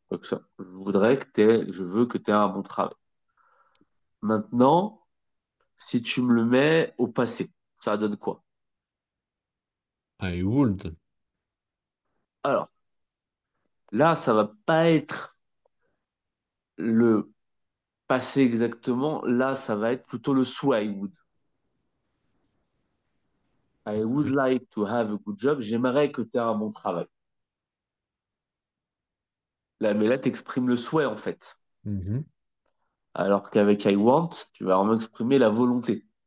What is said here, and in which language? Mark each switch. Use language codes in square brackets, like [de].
[fr] Donc ça, je veux que tu aies un bon travail. Maintenant, si tu me le mets au passé, ça donne quoi? [en] I would. [fr] Alors, là, ça va pas être le passé exactement. Là, ça va être plutôt le souhait. [en] I would. I would like to have a good job. [fr] J'aimerais que tu aies un bon travail. Là, mais là, tu exprimes le souhait, en fait. Mhm. Alors qu'avec [en] I want, [fr] tu vas vraiment exprimer la volonté.